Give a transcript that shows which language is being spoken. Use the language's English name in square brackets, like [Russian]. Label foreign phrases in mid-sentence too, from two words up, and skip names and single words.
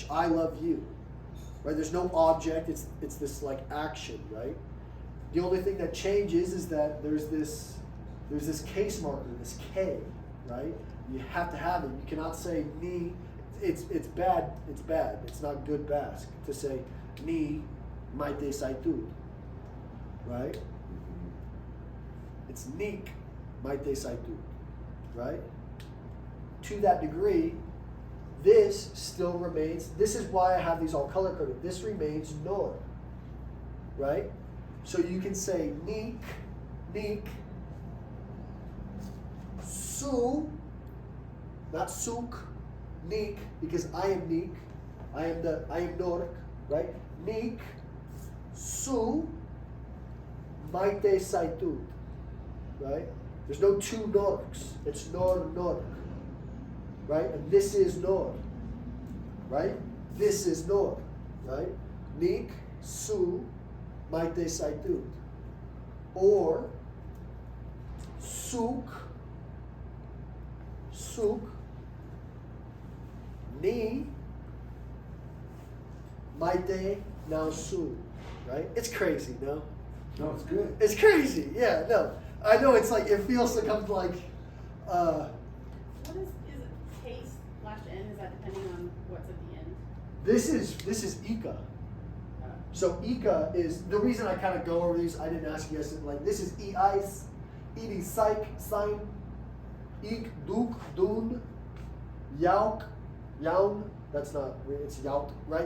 [English] I love you, right? There's no object. It's this like action, right? The only thing that changes is that there's this case marker, this K, right? You have to have it. You cannot say ni. It's bad. It's bad. It's not good Basque to say [Basque] ni maite saitut, [English] right? It's [Basque] nik maite saitut, [English] right? To that degree, this still remains. This is why I have these all color coded. This remains nor, right? So you can say [Basque] nik, su. [English] Not [Basque] suk, nik, [English] because I am nik. I am nork, right? [Basque] Nik, su, maite saitut, [English] right? There's no two norks. It's nork, right? And this is nor, right? This is nor, right? [Basque] Nik, su, maite saitut. Or suk, ni, maite, [English] now su, right? It's crazy, no? No, it's good. It's crazy, yeah, no. I know it's like, it feels like I'm like, What is it case slash N? Is that depending on what's at the end? this is Ika. So Ika is, the reason I kind of go over these, I didn't ask you guys, like this is Eis, Edi, Psych, Sign, [Basque] Ik, Duk, Dun, Yauk, Yaun, [English] that's not, it's Yauk, right?